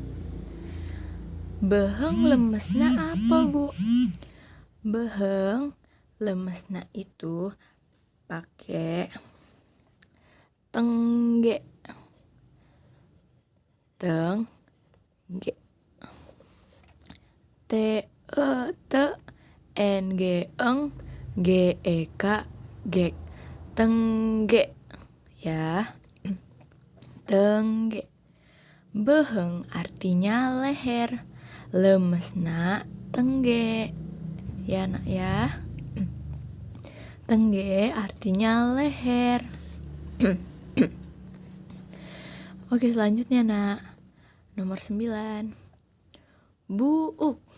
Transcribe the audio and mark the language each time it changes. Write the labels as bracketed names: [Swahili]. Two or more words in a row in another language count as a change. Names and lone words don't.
[Sundanese] Beheng lemesna apa, Bu? Beheng lemesna [Indonesian] itu pakai tengge. [Sundanese] Tengge. T E T N G eng G E K G. Tengge. Ya. Tengge. [Indonesian] Beheng artinya leher. [Sundanese] Lemesna tengge. Ya nak ya. [Indonesian] Tengge artinya leher. Oke, selanjutnya nak. Nomor 9. Buuk.